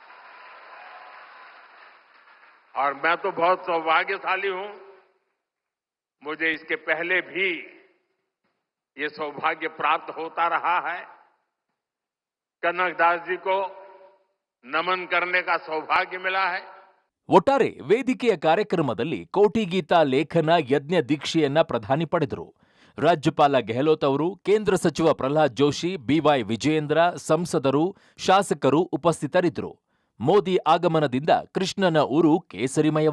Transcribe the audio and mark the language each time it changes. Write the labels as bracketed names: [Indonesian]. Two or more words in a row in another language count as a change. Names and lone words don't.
[Hindi] और मैं तो बहुत सौभाग्यशाली हूं. मुझे इसके पहले भी ये सौभाग्य प्राप्त होता रहा है. कनकदास जी को नमन करने का सौभाग्य मिला है. [Kannada] ಒಟ್ಟಾರೆ ವೇದಿಕೆಯ ಕಾರ್ಯಕ್ರಮದಲ್ಲಿ ಕೋಟಿ ಗೀತಾ ಲೇಖನ ಯಜ್ಞ ದೀಕ್ಷೆಯನ್ನ ಪ್ರಧಾನಿ ಪಡೆದರು. ರಾಜ್ಯಪಾಲ ಗೆಹ್ಲೋಟ್ ಅವರು, ಕೇಂದ್ರ ಸಚಿವ ಪ್ರಹ್ಲಾದ್ ಜೋಶಿ, ಬಿವೈ ವಿಜಯೇಂದ್ರ, ಸಂಸದರು, ಶಾಸಕರು ಉಪಸ್ಥಿತರಿದ್ದರು. ಮೋದಿ ಆಗಮನದಿಂದ ಕೃಷ್ಣನ ಊರು ಕೇಸರಿಮಯವಾಗಿತ್ತು.